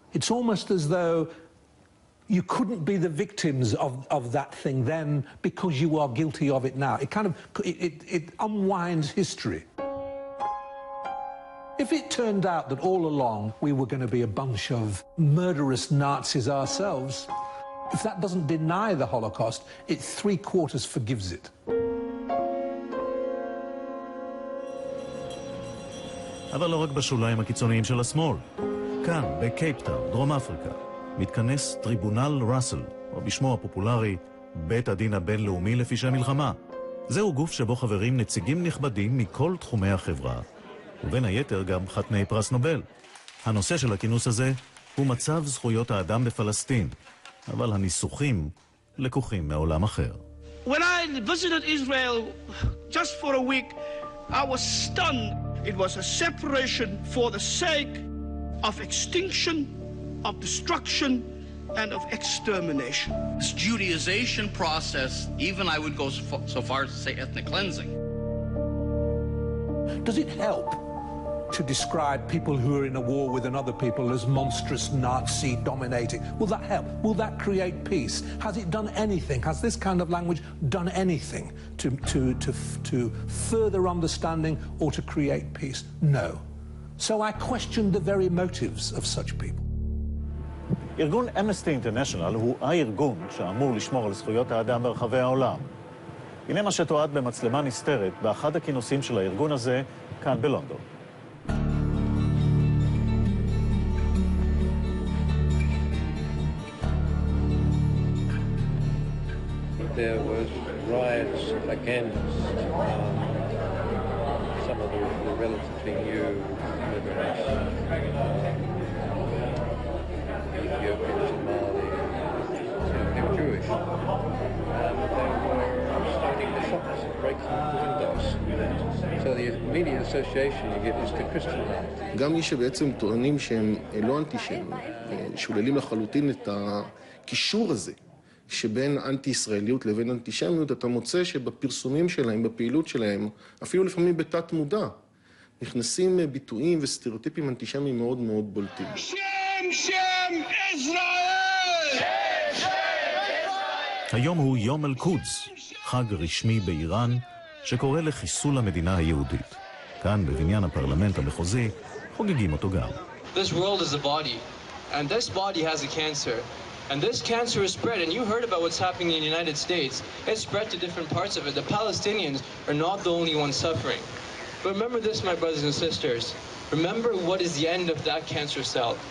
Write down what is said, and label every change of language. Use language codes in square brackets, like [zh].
[en] It's almost as though you couldn't be the victims of that thing then because you are guilty of it now. It kind of, it unwinds history. If it turned out that all along we were going to be a bunch of murderous Nazis ourselves, if that doesn't deny the Holocaust, it 3/4 forgives it. [he] אבל לא רק בשוליים הקיצוניים של השמאל. כאן, בקייפטאון, דרום אפריקה, מתכנס טריבונל ראסל, או בשמו הפופולרי, בית הדין הבינלאומי לפשעי מלחמה. זהו גוף שבו חברים נציגים נכבדים מכל תחומי החברה, ובין היתר גם חתני פרס נובל. הנושא של הכינוס הזה הוא מצב זכויות האדם בפלסטין, אבל הניסוחים לקוחים מעולם אחר. [en] When I visited Israel just for a week, I was stunned. It was a separation for the sake of extinction, of destruction, and of extermination. This Judaization process, even I would go so far as to say ethnic cleansing. Does it help to describe people who are in a war with another people as monstrous Nazi dominating? Will that help? Will that create peace? Has it done anything? Has this kind of language done anything to further understanding or to create peace? No. So I question the very motives of such people. [he] ארגון אמנסטי אינטרנשיונל הוא הארגון שאמור לשמור על זכויות האדם ברחבי העולם. הנה מה שתועד במצלמה נסתרת באחד הכינוסים של הארגון הזה כאן בלונדון. [en] There was riots against some of the relatively new immigrants, Ethiopian, Somali, they were Jewish, and they were starting the shops, breaking the windows. So the immediate association you get is to Christian life. [he] גם מי שבעצם טוענים שהם לא אנטישמים, שוללים לחלוטין את הקישור הזה שבין אנטי-ישראליות לבין אנטישמיות, אתה מוצא שבפרסומים שלהם, בפעילות שלהם, אפילו לפעמים בתת מודע, נכנסים ביטויים וסטריאוטיפים אנטישמיים מאוד מאוד בולטים. שם ישראל! היום הוא יום אל-קודס, חג רשמי באיראן, שקורא לחיסול המדינה היהודית. כאן, בבניין הפרלמנט המחוזי, חוגגים אותו גם. [en] This world is a body, and this body has a cancer. And this cancer is spread, and you heard about what's happening in the United States. It's spread to different parts of it. The Palestinians are not the only ones suffering. But remember this, my brothers and sisters. Remember what is the end of that cancer cell.